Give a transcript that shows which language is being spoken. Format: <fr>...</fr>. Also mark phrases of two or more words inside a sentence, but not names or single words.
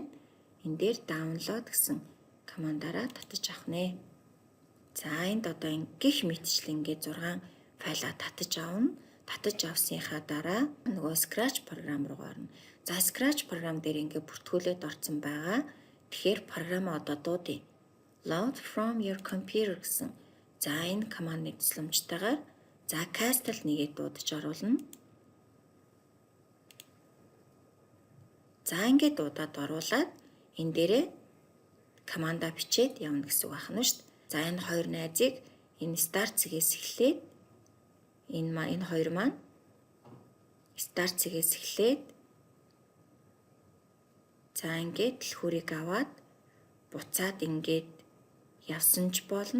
<mn>Энэ дээр download гэсэн командаараа татаж авах нэ. За энд одоо гих мэтчлэн ингээд 6 файлаа татаж авна. Татаж авсныхаа дараа нөгөө Scratch програм руу орно. За Scratch програм дээр ингээд бүртгүүлээд орсон байгаа. Тэгэхээр програмаа одоо дуудъя.</mn> <en>Load from your computer</en> <mn>гэсэн. За энэ командны тусламжтайгаар за Castle нэгээ дуудаж оруулна. За ингээд удаад оруулаад энэ дээрээ команда бичээд явна гэсэн үг байна шүү дээ. За энэ хоёр найзыг энэ start цэгээс эхлээд энэ хоёр маань start цэгээс эхлээд за ингээд түлхүүрийг аваад буцаад ингээд явсан ч болно.</mn>